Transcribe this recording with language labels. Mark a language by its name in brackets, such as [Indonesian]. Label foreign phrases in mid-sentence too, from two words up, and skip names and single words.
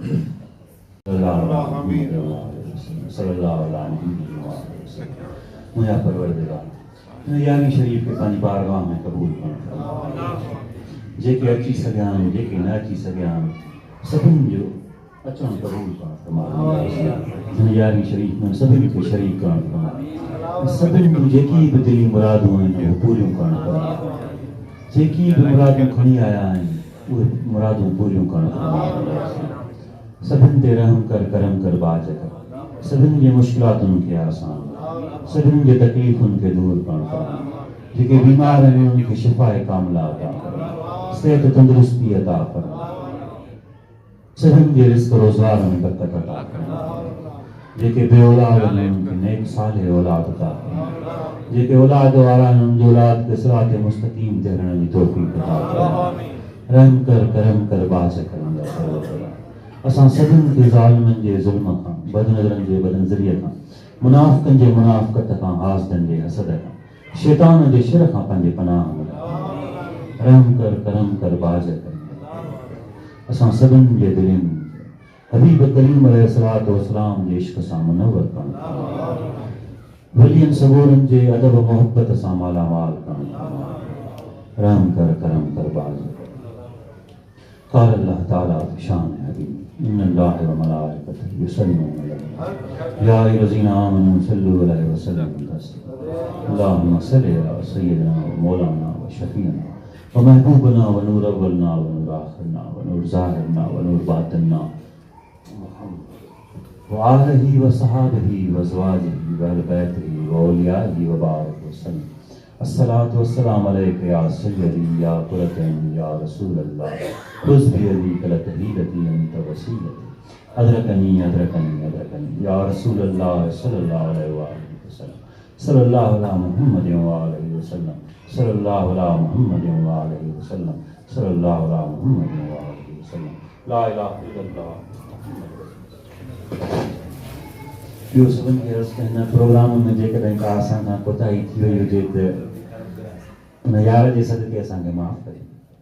[Sindhi] मुंहिंजा परवरदिगार यानी शरीफ़ खे पंहिंजी बारगाह में क़बूल करणु, जेके अची सघिया आहिनि, जेके न अची सघिया आहिनि, सभिनि जो अचणु क़बूल करणु, यानी शरीफ़ में सभिनि खे शरीक करणु, सभिनि जूं जेकी बि दिली मुरादूं आहिनि उहे पूरियूं करणु, जेकी बि मुरादूं खणी आया आहिनि उहे मुरादूं पूरियूं करणु, सभिनि ते रहम कर, करम कर, बाज कर, सभिनि जे मुश्किलातुनि खे आसान, सभिनि जे तकलीफ़ुनि खे दूर करणु, जेके बीमार आहिनि उन्हनि खे शिफ़ाए कामिला अता कर, सेहत तंदुरुस्ती अता कर, सभिनि जे रिज़्क़ रोज़गार में बरकत अता कर, जेके बे औलाद आहिनि उन्हनि खे नेक साले औलाद अता कर, जेके औलाद वारा आहिनि उन्हनि जी औलाद खे सिरात मुस्तक़ीम ते हलण जी तौफ़ीक़ अता कर, रहम कर, करम कर, बाज कर। असां सभिनि खे ज़ालिमनि जे ज़ुल्म खां, बदनज़रनि जे बदनज़रीअ खां, मुनाफ़िक़नि जे मुनाफ़िक़त खां, हासिदनि जे हसद खां, शैतान जे शर खां पंहिंजे पनाह में रहम कर, करम कर, बाज कर। असां सभिनि जे दिलनि हबीब करीम [Arabic] عليه الصلاة والسلام [Sindhi] जे इश्क़ सां मुनव्वर करणु, वलियनि सगोरनि जे अदब मोहब्बत सां मालामाल करणु, रहम कर, करम कर, बाज कर। [Arabic] قال الله تعالى في شان حبيب إن الله وملائكته يصلون عليه يا أيها الذين آمنوا صلوا عليه وسلموا تسليما اللهم صل على سيدنا ومولانا وشفيعنا ومحبوبنا ونور أولنا ونور آخرنا ونور ظاهرنا ونور باطننا وآله وصحابه وأزواجه وأهل بيته وأوليائه وبارك وسلم. الصلاة والسلام عليك يا سيدي يا قرتين يا رسول الله خذ بيدي قلت حيلتي أنت وسيلتي أدركني أدركني أدركني يا رسول الله صلى الله عليه وسلم صلى الله على محمد وآله وسلم صلى الله على محمد وآله وسلم صلى الله على محمد وآله وسلم لا إله إلا الله. [Sindhi] ॿियो सभिनि खे अर्ज़ु कयां, हिन प्रोग्राम में जेकॾहिं का असां खां कोताही थी वई हुजे त उन यार जे सदके असांखे माफ़ कयो।